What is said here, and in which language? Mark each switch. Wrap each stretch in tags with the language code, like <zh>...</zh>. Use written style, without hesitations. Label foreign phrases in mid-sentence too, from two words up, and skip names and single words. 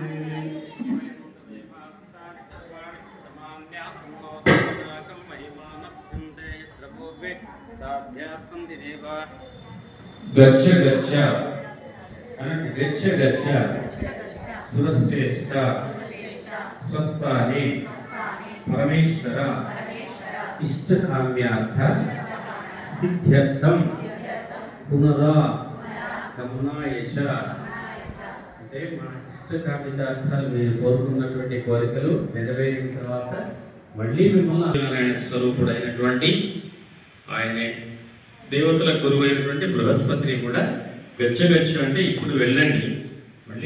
<sa>गच्छ गच्छ गच्छ गच्छ सुरश्रेष्ठ स्वस्थाने परमेश्वर इष्टकाम्यार्थ सिद्ध्यर्थं पुनरागमनाय च।</sa> <te>అంటే మా ఇష్టకామితార్థాలు మీరు కోరుకున్నటువంటి కోరికలు నెరవేరిన తర్వాత మళ్ళీ మిమ్మల్ని నారాయణ స్వరూపుడైనటువంటి ఆయనే దేవతల గురువు అయినటువంటి బృహస్పతిని కూడా గచ్చగచ్చు అంటే ఇప్పుడు వెళ్ళండి, మళ్ళీ</te>